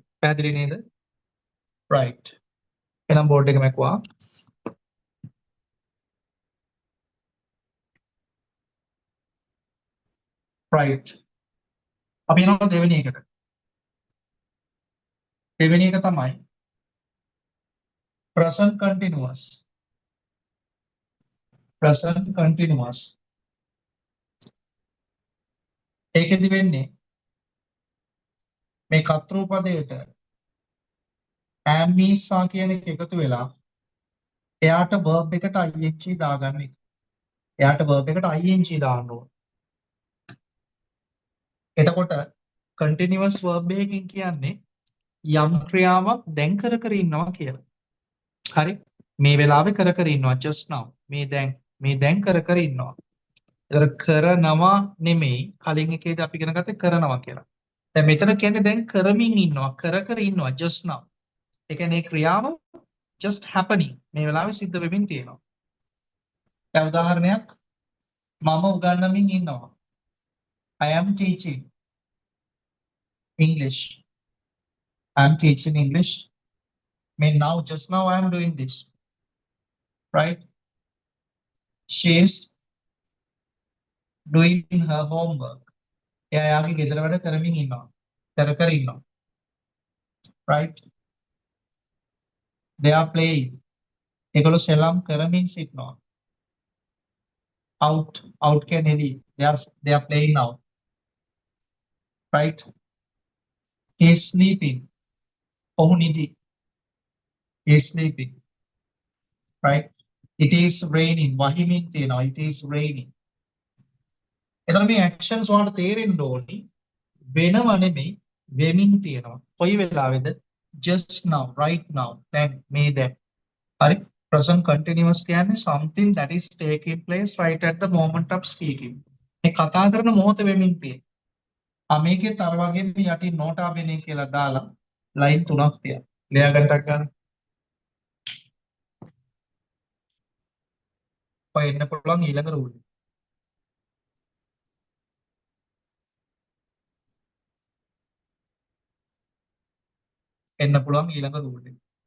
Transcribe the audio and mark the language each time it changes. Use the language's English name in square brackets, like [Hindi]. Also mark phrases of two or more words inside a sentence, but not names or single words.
[Sinhala] පැහැදිලි නේද? right. එහෙනම් බෝඩ් එක මැකුවා. [English] right. [Sinhala] අපි යනවා දෙවෙනි එකට. දෙවෙනි එක තමයි [English] present continuous. present continuous. [Sinhala] ඒකෙදි වෙන්නේ මේ කතර පදයට ඇම්මීසා කියන එක එකතු වෙලා එයාට verb එකට ing දාගන්න එක. එයාට verb එකට ing දාන්න ඕන. එතකොට [English] continuous verb [Sinhala] එකකින් කියන්නේ යම් ක්‍රියාවක් දැන් කර කර ඉන්නවා කියලා. හරි? මේ වෙලාවේ කර කර ඉන්නවා [English] just now. [Sinhala] මේ දැන් කර කර ඉන්නවා. ඒතර කරනවා නෙමෙයි කලින් එකේදී අපි ඉගෙන ගත්තේ කරනවා කියලා. දැන් මෙතන කියන්නේ දැන් කරමින් ඉන්නවා කර කර ඉන්නවා [English] just now. [Sinhala] ඒ කියන්නේ ක්‍රියාව [English] just happening [Sinhala] මේ වෙලාවේ සිද්ධ වෙමින් තියෙනවා. දැන් උදාහරණයක් මම උගන්වමින් ඉන්නවා. [English] I am teaching English. I am teaching English. Now just now I am doing this. Right? She is doing her homework. [Sinhala] එයා යාගේ ගෙදර වැඩ කරමින් ඉන්නවා. කර කර ඉන්නවා. [English] Right? They are playing. [Sinhala] ඒගොල්ලෝ සෙල්ලම් කරමින් සිටිනවා. Out කියන්නේ එළි. [English] They are playing now. Right? He is sleeping. [Sinhala] ඔහු නිදි. [English] He is sleeping. Right? It is raining. [Sinhala] වහිමින් තියෙනවා. [English] It is raining. [Sinhala] එතන මේ actions වලට තේරෙන්න ඕනි වෙනව නෙමෙයි වෙමින් තියෙනවා. කොයි වෙලාවෙද? [English] Just now, right now. [Sinhala] දැන් මේ දැන්. හරි? [English] Present continuous කියන්නේ something that is taking place right at the moment of speaking. [Sinhala] මේ කතා කරන මොහොත වෙමින් තියෙන. මේකෙත් අර වගේම යටින් [Latin] nota bene [Sinhala] කියලා දාලා ලයින් 3ක් තියන්න. ලියා ගන්නටක් ගන්න. ඔය එන්න පුළුවන් ඊළඟ රූල්. එන්න පුළුවන් ඊළඟ රූල් එක.